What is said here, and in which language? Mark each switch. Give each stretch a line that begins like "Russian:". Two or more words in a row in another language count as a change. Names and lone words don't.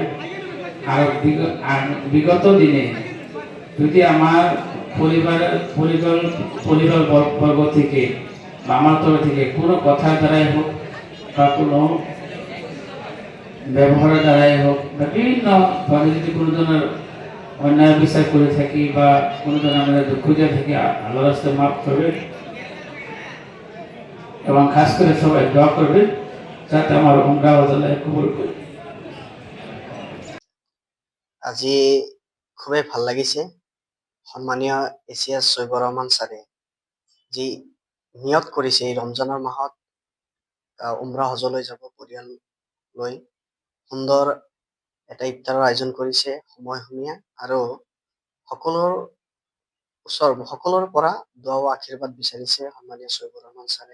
Bangla: আর বিগত দিনে যদি আমার পরিবার বর্গ থেকে বা আমার তরফ থেকে কোনো কথার দ্বারাই হোক বা কোনো ব্যবহারের দ্বারাই হোক বা বিভিন্নভাবে যদি কোনো ধরনের অন্যায় বিচার করে থাকি বা কোনো ধরনের আমাদের দুঃখ দিয়ে থাকি, আল্লাহর রাস্তায় মাফ করবেন এবং খাস করে সবাই দোয়া করবেন যাতে আমার উমরা আল্লাহ কবুল করে।
Assamese: আজি খুবেই ভাল লাগিছে। সন্মানীয় এছিয়াছ চৈবৰ ৰহমান ছাৰে যি নিয়ত কৰিছে এই ৰমজানৰ মাহত উমৰা হজলৈ যাব পৰিয়াল লৈ, সুন্দৰ এটা ইফতাৰৰ আয়োজন কৰিছে সময়সীমা আৰু সকলোৰ পৰা দোৱা ও আশীৰ্বাদ বিচাৰিছে সন্মানীয় চৈবৰ ৰহমান ছাৰে।